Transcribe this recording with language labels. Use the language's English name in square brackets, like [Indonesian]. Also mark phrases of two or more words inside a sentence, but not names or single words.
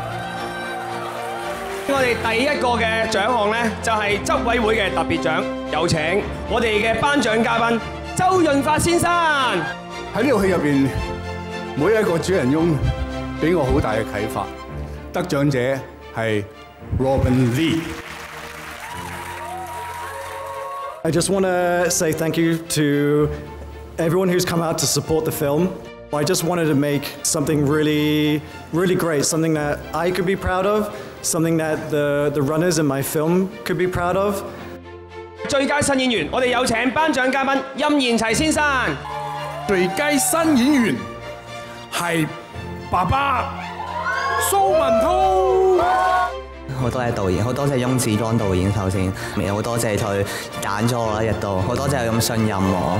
[Cantonese] 我哋第一個嘅獎項呢，就係執委會嘅特別獎，有請我哋嘅頒獎嘉賓周潤發先生。喺呢套戲入邊，每一個主人翁俾我好大嘅啟發。得獎者係 Robin Lee。 [English] I just want to say thank you to everyone who's come out to support the film. I just wanted to make something really, really great, something that I could be proud of, something that the runners in my film could be proud of. [Cantonese] 最佳新演員，我哋有請頒獎嘉賓任賢齊先生。最佳新演員係爸爸蘇文滔。好多謝導演，好多謝翁子光導演首先，好多謝佢揀咗我啦，亦都好多謝佢咁信任我。